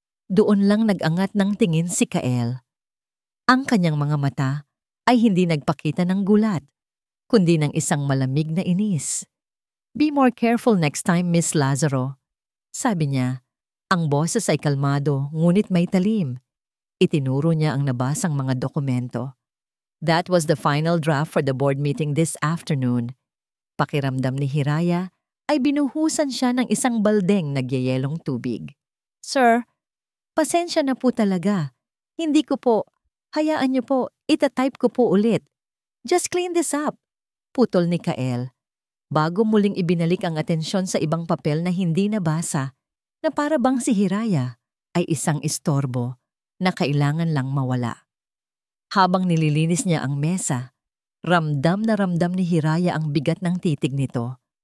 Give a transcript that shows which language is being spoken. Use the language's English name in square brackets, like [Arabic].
[Filipino] Doon lang nag-angat ng tingin si Kael. Ang kanyang mga mata ay hindi nagpakita ng gulat, kundi ng isang malamig na inis. [English] "Be more careful next time, Miss Lazaro," [Filipino] sabi niya. Ang boses ay kalmado ngunit may talim. Itinuro niya ang nabasang mga dokumento. [English] "That was the final draft for the board meeting this afternoon." [Filipino] Pakiramdam ni Hiraya ay binuhusan siya ng isang baldeng nagyayelong tubig. "Sir, pasensya na po talaga. Hindi ko po. Hayaan niyo po, itatype ko po ulit. [English] Just clean this up," [Filipino] putol ni [English] Kael. [Filipino] Bago muling ibinalik ang atensyon sa ibang papel na hindi nabasa, na para bang si Hiraya ay isang istorbo na kailangan lang mawala. Habang nililinis niya ang mesa, ramdam na ramdam ni Hiraya ang bigat ng titig nito.